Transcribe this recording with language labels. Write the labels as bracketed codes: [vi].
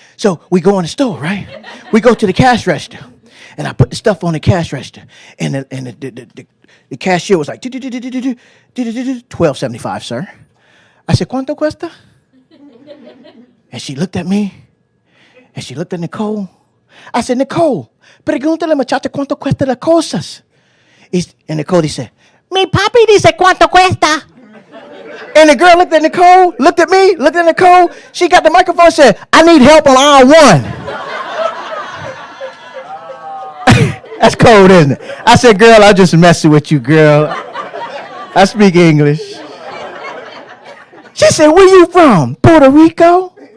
[en] So we go in the store, right? We go to the cash register, and I put the stuff on the cash register, and the cashier was like, $12.75, sir. I said, [es] ¿Cuánto cuesta? [en] And she looked at me, and she looked at Nicole. I said, [es] Nicole, pregúntale muchacha cuánto cuesta las cosas. [en] And [es] Nicole dice, mi papi dice cuánto cuesta. [en] And the girl looked at Nicole, looked at me, looked at Nicole. She got the microphone and said, I need help on aisle 1. That's cold, isn't it? I said, girl, I'm just messing with you, girl. I speak English. She said, where you from? Puerto Rico?